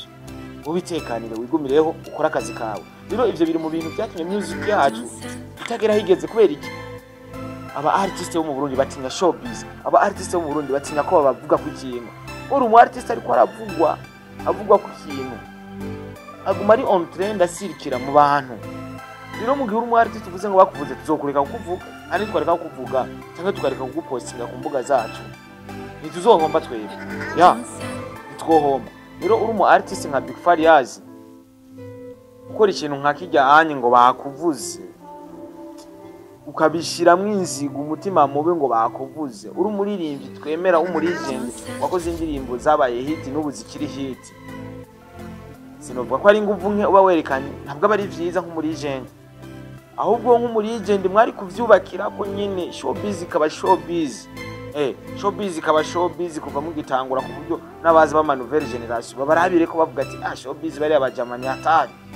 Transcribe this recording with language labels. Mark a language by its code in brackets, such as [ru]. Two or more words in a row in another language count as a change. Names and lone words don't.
[rn] Ubitekanire wigumireho ukora akazi kawe. Biro ivyo biri mu bintu byatumye music yacu itagera higeze kubera iki? Aba artist bo mu Burundi batinya showbiz, aba artist bo mu Burundi batinya ko bavuga ku kintu. Uri umu artist ariko avugwa ku kintu, aguma ari [en] on trend [rn] asirikira mu bantu. Biro mu gihe uri umu artist uvuze ngo bakuvuze tuzokureka kukuvuga, ari twareka kukuvuga cyangwa tukareka kugupostinga ku mbuga zacu, ntituzohomba twebwe nitwohomba. Biro uri umu artist nka Big Farious ukora ikintu nka kijyanye ngo bakuvuze ukabishiramwe inzigo umutima mubi ngo bakuvuze, uri umuririmbyi twemera w'umulegend wakoze indirimbo zabaye hit n'ubu zikiri hit. Sinovuga ko ari nguvu nke uba werekanye, ntabwo aba ari vyiza nk'umulegend, ahubwo nk'umulegend mwari kuvyubakira ko nyine showbiz ikaba showbiz. Showbiz ikaba showbiz kuva mu gitangura ku buryo nabazi ba [fr] nouvelle generation [rn] babarabire ko bavuga ati showbiz bari abajamani hatari.